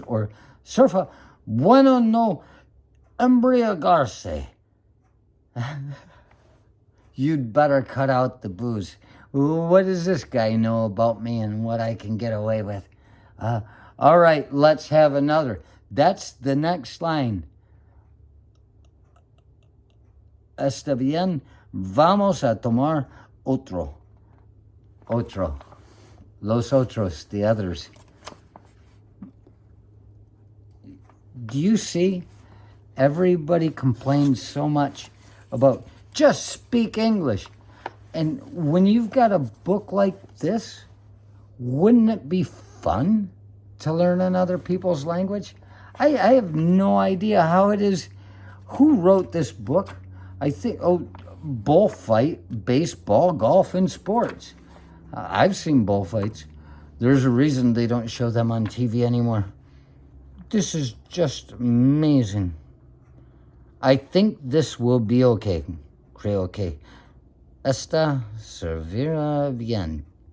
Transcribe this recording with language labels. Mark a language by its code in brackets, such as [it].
[es] Or, surfa, bueno no embriagarse. [en] You'd better cut out the booze. What does this guy know about me and what I can get away with? All right, let's have another. That's the next line. [es] Está bien, vamos a tomar otro. Otro. Los otros, [en] the others. Do you see? Everybody complains so much about just speak English. And when you've got a book like this, wouldn't it be fun to learn another people's language? I have no idea how it is. Who wrote this book? I think, bullfight, baseball, golf, and sports. I've seen bullfights. There's a reason they don't show them on TV anymore. This is just amazing. I think this will be okay. [es] Creo que esta servirá bien.